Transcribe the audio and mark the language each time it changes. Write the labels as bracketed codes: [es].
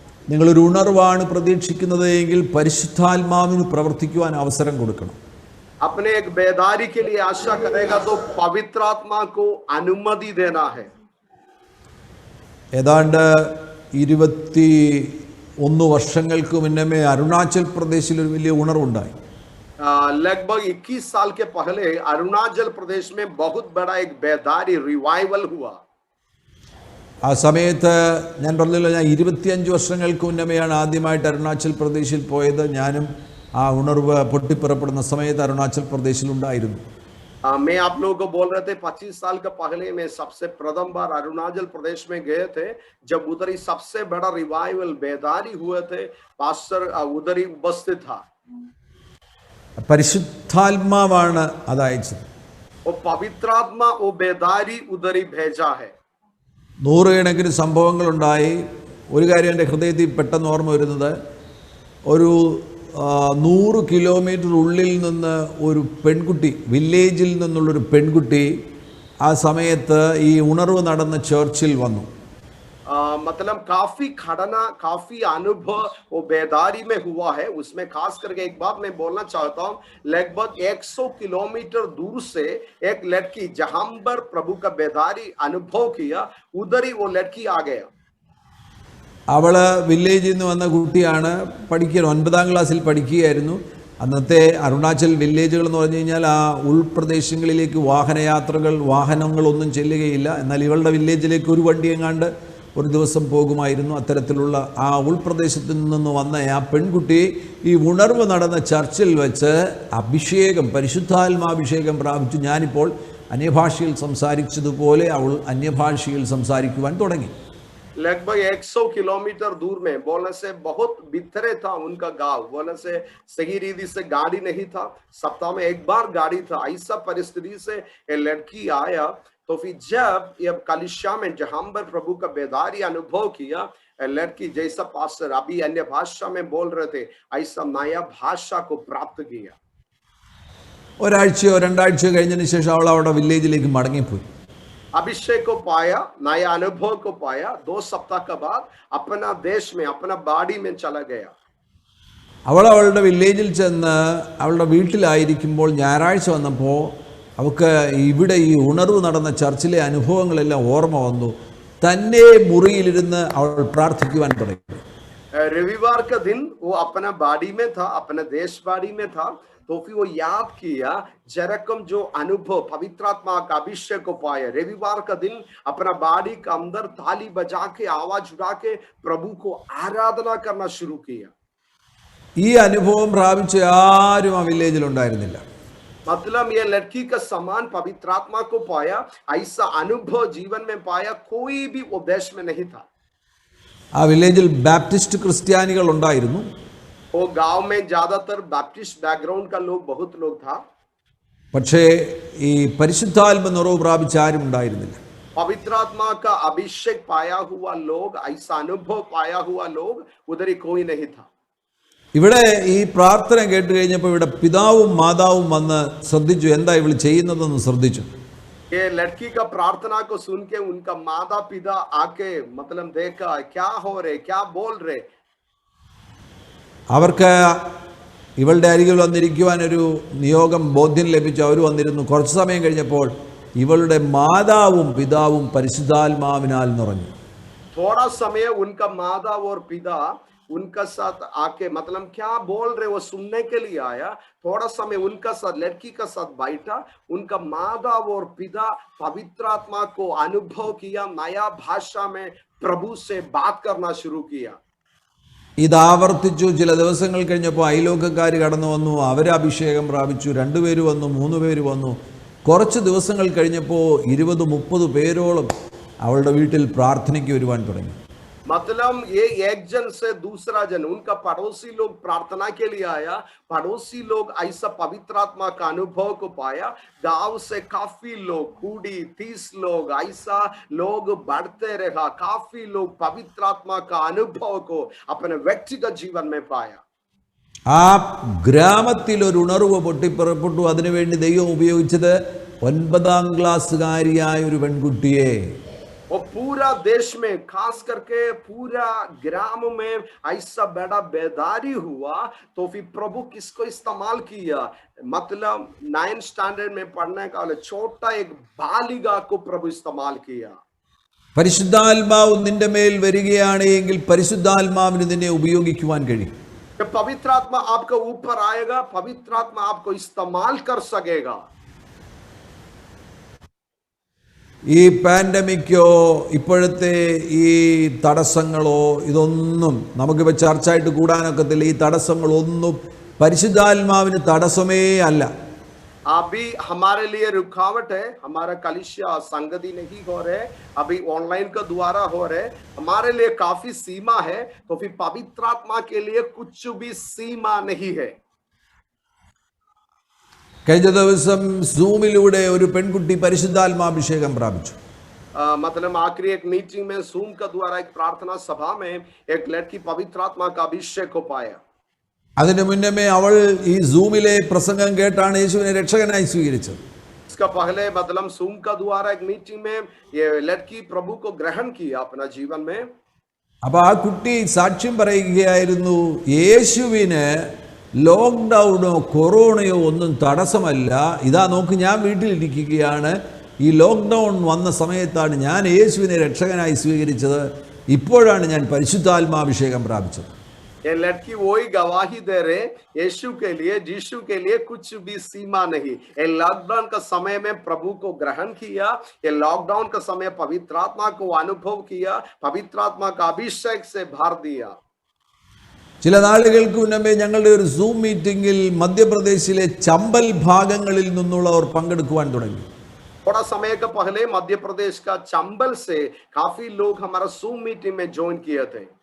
[ml] നിങ്ങളൊരു ഉണർവാണ് പ്രതീക്ഷിക്കുന്നതെങ്കിൽ പരിശുദ്ധാത്മാവിന് പ്രവർത്തിക്കുവാൻ അവസരം കൊടുക്കണം. [hi] अपने एक बेदारी के लिए आशा करेगा तो पवित्र आत्मा को अनुमति देना है. [ml] ഏതാണ്ട് 21 വർഷങ്ങൾക്ക് മുന്നേ അരുണാചൽ പ്രദേശിൽ ഒരു വലിയ ഉണർവുണ്ടായി. [hi] लगभग 21 साल के पहले अरुणाचल प्रदेश में बहुत बड़ा एक बेदारी रिवाइवल हुआ. [ml] ആ സമയത്ത് ഞാൻ പറഞ്ഞല്ലോ, ഞാൻ 25 വർഷങ്ങൾക്ക് മുന്നേയാണ് ആദ്യമായിട്ട് അരുണാചൽ പ്രദേശിൽ പോയത്. ഞാനും ആ ഉണർവ് പൊട്ടിപ്പുറപ്പെടുന്ന സമയത്ത് അരുണാചൽ പ്രദേശിലുണ്ടായിരുന്നു. [hi] मैं आप लोगों को बोल रहे थे 25 साल का पहले मैं सबसे प्रथम बार अरुणाचल प्रदेश में गए थे, जब उधर ही सबसे बड़ा रिवाइवल बेदारी हुए थे. पास्टर उधर ही उपस्थित था. [ml] പരിശുദ്ധാത്മാവാണ് അതയച്ചത്. [hi] वो पवित्र आत्मा वो बेदारी उधर ही भेजा है. [ml] നൂറുകണക്കിന് സംഭവങ്ങളുണ്ടായി. ഒരു കാര്യം എൻ്റെ ഹൃദയത്തിൽ പെട്ടെന്ന് ഓർമ്മ വരുന്നത്, ഒരു 100 കിലോമീറ്റർ ഉള്ളിൽ നിന്ന് ഒരു പെൺകുട്ടി, വില്ലേജിൽ നിന്നുള്ളൊരു പെൺകുട്ടി ആ സമയത്ത് ഈ ഉണർവ് നടന്ന ചർച്ചിൽ വന്നു. [hi] मतलब काफी खड़ना, काफी अनुभव वो बेदारी में हुआ है. उसमें खास करके एक बात मैं बोलना चाहता हूँ, लगभग 100 किलोमीटर दूर से एक लड़की जहां पर प्रभु का बेदारी अनुभव किया, उधर ही वो लड़की आ गया. [ml] അവള് വില്ലേജിൽ നിന്ന് വന്ന കുട്ടിയാണ്, പഠിക്കുക 9ാം ക്ലാസ്സിൽ പഠിക്കുകയായിരുന്നു. അന്നത്തെ അരുണാചൽ വില്ലേജുകൾ എന്ന് പറഞ്ഞു കഴിഞ്ഞാൽ ആ ഉൾപ്രദേശങ്ങളിലേക്ക് വാഹനങ്ങളൊന്നും ചെല്ലുകയില്ല. എന്നാൽ ഇവളുടെ വില്ലേജിലേക്ക് ഒരു വണ്ടി എങ്ങാണ്ട് ഒരു ദിവസം പോകുമായിരുന്നു. അത്തരത്തിലുള്ള ആ ഉൾപ്രദേശത്തു നിന്ന് വന്ന ആ പെൺകുട്ടി ഈ ഉണർവ് നടന്ന ചർച്ചിൽ വെച്ച് പരിശുദ്ധാത്മാഭിഷേകം പ്രാപിച്ചു. ഞാനിപ്പോൾ അന്യഭാഷയിൽ സംസാരിച്ചതുപോലെ അവൾ അന്യഭാഷയിൽ സംസാരിക്കുവാൻ തുടങ്ങി. [hi] लगभग 100 किलोमीटर दूर में, बोलने से बहुत बिखरे था उनका गांव, बोलने से सही रीति से गाड़ी नहीं था, सप्ताह में एक बार गाड़ी था. ऐसा परिस्थिति से ये लड़की आया. तो फिर जब ये कलिसिया में जहां पर प्रभु का बेदारी अनुभव किया, लड़की जैसा पास्टर अभी अन्य भाषा में बोल रहे थे, ऐसा नया भाषा को प्राप्त किया. [ml] ഒരാഴ്ചയോ രണ്ടാഴ്ചയോ കഴിഞ്ഞതിന് ശേഷം അവൾ അവിടെ വില്ലേജിലേക്ക് മടങ്ങിപ്പോയി. [hi] अभिषेक को पाया, नया अनुभव को पाया. 2 सप्ताह के बाद अपना देश में, अपना बाड़ी में चला गया. [ml] അവളുടെ വില്ലേജിൽ ചെന്ന് അവളുടെ വീട്ടിലായിരിക്കുമ്പോൾ ഞായറാഴ്ച വന്നപ്പോൾ അവൾക്ക് ഇവിടെ ഈ ഉണർവ് നടന്ന ചർച്ചിലെ അനുഭവങ്ങളെല്ലാം ഓർമ്മ വന്നു. തന്നെ മുറിയിലിരുന്ന് അവൾ പ്രാർത്ഥിക്കുവാൻ തുടങ്ങി. [hi] रविवार का दिन वो अपना बाड़ी में था, अपना देश बाड़ी में था. तो फिर वो याद किया जरकम जो अनुभव पवित्र आत्मा का अभिषेक को पाया. रविवार का दिन अपना बाड़ी का अंदर ताली बजा के, आवाज उठा के प्रभु को आराधना करना शुरू किया. [ml] ഈ അനുഭവം പ്രാപിച്ച ആരും ആ വില്ലേജിൽ ഉണ്ടായിരുന്നില്ല. [hi] मतलब ये लड़की का समान पवित्र आत्मा को पाया, ऐसा अनुभव जीवन में पाया कोई भी वो देश में नहीं था. [ml] ആ വില്ലേജിൽ ബാപ്റ്റിസ്റ്റ് ക്രിസ്ത്യാനികൾ ഉണ്ടായിരുന്നു. [hi] वो गांव में ज्यादातर बैप्टिस्ट बैकग्राउंड का लोग, बहुत लोग था. [ml] പക്ഷേ ഈ പരിശുദ്ധാത്മ നിറവ് പ്രാപിച്ച ആരും ഉണ്ടായിരുന്നില്ല. [hi] पवित्र आत्मा का अभिषेक पाया हुआ लोग, ऐसा अनुभव पाया हुआ लोग उधर ही कोई नहीं था. [ml] ഇവിടെ ഈ പ്രാർത്ഥന കേട്ട് കഴിഞ്ഞപ്പോൾ ഇവിടെ പിതാവും മാതാവും വന്ന് ശ്രദ്ധിച്ചു, എന്താ ഇവൾ ചെയ്യുന്നതെന്ന് ശ്രദ്ധിച്ചു. [hi] ये लड़की का प्रार्थना को सुन के उनका माता पिता आके मतलब देखा क्या हो रहे, क्या बोल रहे. [ml] അവർക്ക് ഇവളുടെ അരികിൽ വന്നിരിക്കുവാൻ ഒരു നിയോഗം ബോധ്യം ലഭിച്ചു. അവർ വന്നിരുന്നു. കുറച്ച് സമയം കഴിഞ്ഞപ്പോൾ ഇവളുടെ മാതാവും പിതാവും പരിശുദ്ധാത്മാവിനാൽ നിറഞ്ഞു. [hi] थोड़ा समय उनका माता और पिता उनका साथ आके मतलब क्या बोल रहे वो सुनने के लिए आया. थोड़ा समय उनका साथ, लड़की का साथ बैठा. उनका माता और पिता पवित्र आत्मा को अनुभव किया, नया भाषा में प्रभु से बात करना शुरू किया. [ml] ഇത് ആവർത്തിച്ചു. ചില ദിവസങ്ങൾ കഴിഞ്ഞപ്പോൾ അയലോക്കക്കാർ കടന്നു വന്നു. അവർ അഭിഷേകം പ്രാപിച്ചു. 2 പേര് വന്നു, 3 പേര് വന്നു. കുറച്ച് ദിവസങ്ങൾ കഴിഞ്ഞപ്പോൾ 20-30 പേരോളം അവളുടെ വീട്ടിൽ പ്രാർത്ഥനയ്ക്ക് വരുവാൻ തുടങ്ങി. [hi] मतलब ये एक जन से दूसरा जन, उनका पड़ोसी लोग प्रार्थना के लिए आया. पड़ोसी लोग ऐसा पवित्र आत्मा का अनुभव को पाया. गांव से काफी लोग, 20-30 लोग, ऐसा लोग बढ़ते रहा. काफी लोग पवित्र आत्मा का अनुभव को अपने व्यक्तिगत जीवन में पाया. [ml] ആ ഗ്രാമത്തിൽ ഒരു ഉണർവ് പൊട്ടിപ്പുറപ്പെട്ടു. അതിനുവേണ്ടി ദൈവം ഉപയോഗിച്ചത് 9ാം ക്ലാസ്സുകാരിയായ ഒരു പെൺകുട്ടിയെ. [hi] और पूरा देश में, खास करके पूरा ग्राम में ऐसा बड़ा बेदारी हुआ. तो फिर प्रभु किसको इस्तेमाल किया, मतलब 9th स्टैंडर्ड में पढ़ने का छोटा एक बालिका को प्रभु इस्तेमाल किया. [ml] പരിശുദ്ധാത്മാവ് നിന്റെ മേൽ വരികയാണെങ്കിൽ പരിശുദ്ധാത്മാവിന് നിന്നെ ഉപയോഗിക്കുവാൻ കഴിയും. [hi] जब पवित्र आत्मा आपके ऊपर आएगा, पवित्र आत्मा आपको इस्तेमाल कर सकेगा. [ml] ഈ പാൻഡമിക്കോ ഇപ്പോഴത്തെ ഈ തടസ്സങ്ങളോ ഇതൊന്നും നമുക്കിപ്പോൾ ചർച്ചയായിട്ട് കൂടാനൊക്കത്തില്ല. ഈ തടസ്സങ്ങളൊന്നും പരിശുദ്ധാത്മാവിന് തടസ്സമേ അല്ല. [hi] अभी हमारे लिए रुकावट है. हमारा कलिसिया संगति नहीं हो रहे, अभी ऑनलाइन का द्वारा हो रहे. हमारे लिए काफी सीमा है. तो फिर पवित्र आत्मा के लिए कुछ भी सीमा नहीं है. [ml] കഴിഞ്ഞ ദിവസം സൂമിലൂടെ ഒരു പെൺകുട്ടി പരിശുദ്ധാത്മാഭിഷേകം പ്രാപിച്ചു. [hi] मतलब आखिरी एक मीटिंग में जूम का द्वारा एक प्रार्थना सभा में एक लड़की पवित्र आत्मा का अभिषेक को पाया. [ml] അതിനു മുന്നമേ അവൾ ഈ സൂമിലെ പ്രസംഗം കേട്ടാണ് യേശുവിനെ രക്ഷകനായി സ്വീകരിച്ചത്. [hi] इसका पहले मतलब जूम का द्वारा एक मीटिंग में ये लड़की प्रभु को ग्रहण किया अपना जीवन में. [ml] അപ്പോൾ ആ കുട്ടി സാക്ഷ്യം പറയുകയായിരുന്നു, യേശുവിന് ലോക്ക്ഡൗണോ കൊറോണയോ ഒന്നും തടസ്സമല്ല. ഇതാ നോക്ക്, ഞാൻ വീട്ടിലിരിക്കുകയാണ്. ഈ ലോക്ക്ഡൗൺ വന്ന സമയത്താണ് ഞാൻ യേശുവിനെ രക്ഷകനായി സ്വീകരിച്ചത്. ഇപ്പോഴാണ് ഞാൻ പരിശുദ്ധാത്മാഭിഷേകം പ്രാപിച്ചത്. [hi] ये लड़की वही गवाही दे रहे, यीशु के लिए, यीशु के लिए कुछ भी सीमा नहीं। ये लॉकडाउन का समय में प्रभु को ग्रहण किया, ये लॉकडाउन का समय पवित्र आत्मा को अनुभव किया, पवित्र आत्मा का अभिषेक से भर दिया। [ml] ചില നാളുകൾക്ക് മുന്നമേ ഞങ്ങളുടെ ഒരു സൂം മീറ്റിംഗിൽ മധ്യപ്രദേശിലെ ചമ്പൽ ഭാഗങ്ങളിൽ നിന്നുള്ളവർ പങ്കെടുക്കുവാൻ തുടങ്ങി. [hi] थोड़ा समय का पहले मध्य प्रदेश का चंबल से काफी लोग हमारा जूम मीटिंग में ज्वाइन किए थे।